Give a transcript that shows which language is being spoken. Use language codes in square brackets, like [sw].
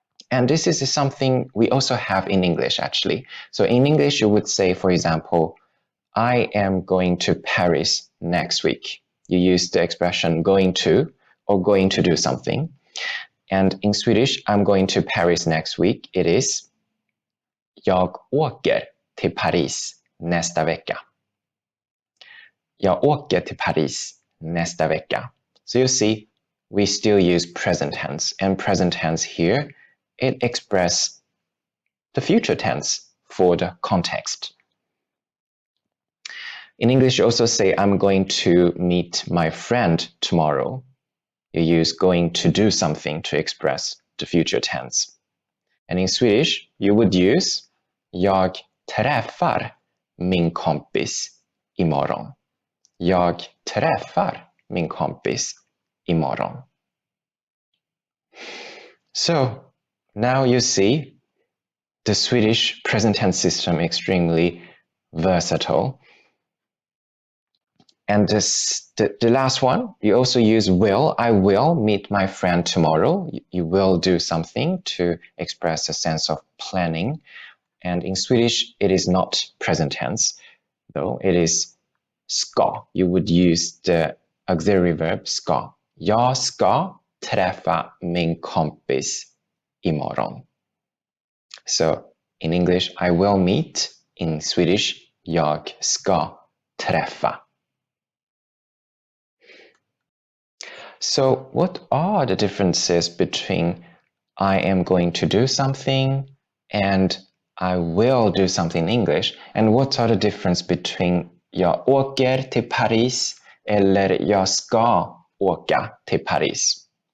[en] And this is something we also have in English, actually. So in English, you would say, for example, I am going to Paris next week. You use the expression going to or going to do something. And in Swedish, I'm going to Paris next week. It is [sv] jag åker till Paris nästa vecka. Jag åker till Paris nästa vecka. [en] So you see, we still use present tense, and present tense here, it expresses the future tense for the context. In English, you also say, I'm going to meet my friend tomorrow. You use going to do something to express the future tense. And in Swedish, you would use [sv] jag träffar min kompis imorgon. Jag träffar min kompis imorgon. [en] So now you see the Swedish present tense system extremely versatile. And the last one, you also use will. I will meet my friend tomorrow. You will do something to express a sense of planning. And in Swedish, it is not present tense, though. It is ska. You would use the auxiliary verb ska. [sv] Jag ska träffa min kompis imorgon. [en] So in English, I will meet. In Swedish, [sv] jag ska träffa. [en] So what are the differences between I am going to do something and I will do something in English? And what are the difference between [sv] jag åker till Paris eller jag ska åka till Paris?